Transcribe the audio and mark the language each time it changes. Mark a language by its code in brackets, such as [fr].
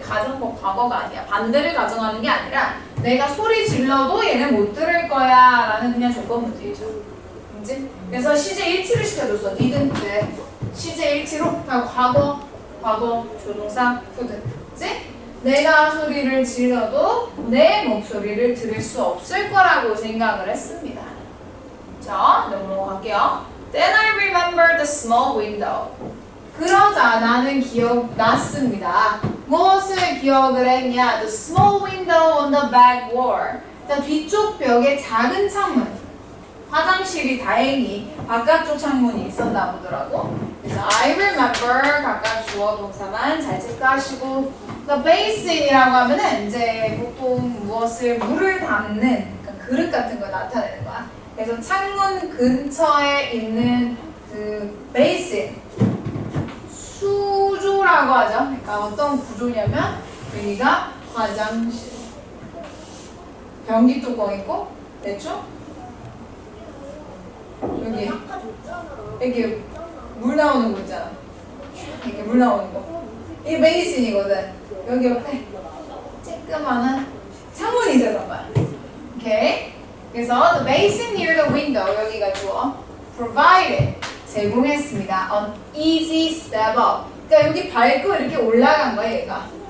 [ko] 가정법 과거가 아니야. 반대를 가정하는 게 아니라 내가 소리 질러도 얘는 못 들을 거야 라는 그냥 조건 문제이죠. 그치? 그래서 시제 일치를 시켜줬어. didn't, 시제 일치로 과거, 조동사, could. 그치? 내가 소리를 질러도 내 목소리를 들을 수 없을 거라고 생각을 했습니다. 자, 넘어갈게요. [en] Then I remember the small window. [ko] 그러자 나는 기억났습니다. 무엇을 기억을 했냐? [en] The small window on the back wall. [ko] 자, 뒤쪽 벽에 작은 창문. 화장실이 다행히 바깥쪽 창문이 있었나 보더라고. 그래서 I remember 각각 주어 동사만 잘 체크하시고 The basin이라고 하면은 이제 보통 무엇을 물을 담는 그러니까 그릇 같은 거 나타내는 거야. 그래서 창문 근처에 있는 그 basin 수조라고 하죠. 그러니까 어떤 구조냐면 여기가 화장실, 변기 뚜껑 있고 됐죠? 여기 이렇게 물 나오는 거 있잖아. 이렇게 물 나오는 거. 이게 베이sin이거든. 여기 옆에 쬐끄만한 창문이 있었단 말이야. 오케이. [en] 그래서 the basin near the window [ko] 여기가 주어 [en] provided [ko] 제공했습니다. [en] An easy step up. [ko] 그러니까 여기 밟고 이렇게 올라간 거야 얘가.